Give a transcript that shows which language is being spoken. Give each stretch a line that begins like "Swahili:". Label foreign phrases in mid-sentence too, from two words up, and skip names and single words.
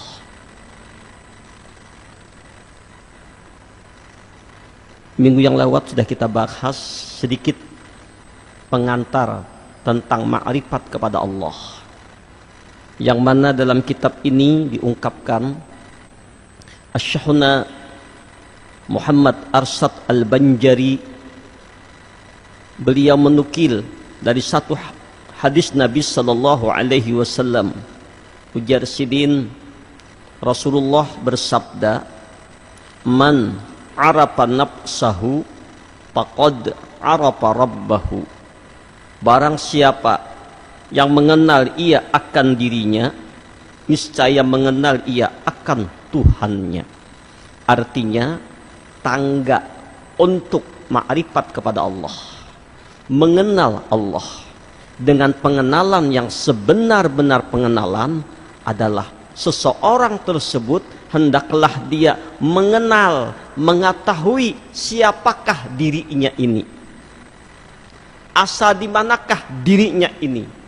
Indonesian: Minggu yang lewat sudah kita bahas sedikit pengantar tentang ma'rifat kepada Allah, yang mana dalam kitab ini diungkapkan Asy-Syekhuna Muhammad Arsyad Al-Banjari, beliau menukil dari satu hadis Nabi
Arabic: sallallahu alaihi wasallam.
Banjar: Ujar sidin,
Indonesian: Rasulullah bersabda,
Arabic: "Man arafa nafsahu faqad arafa rabbahu."
Indonesian: Barang siapa yang mengenal ia akan dirinya, niscaya mengenal ia akan Tuhannya. Artinya tangga untuk ma'rifat kepada Allah, mengenal Allah dengan pengenalan yang sebenar-benar pengenalan adalah seseorang tersebut hendaklah dia mengenal, mengetahui siapakah dirinya ini, asal di manakah dirinya ini.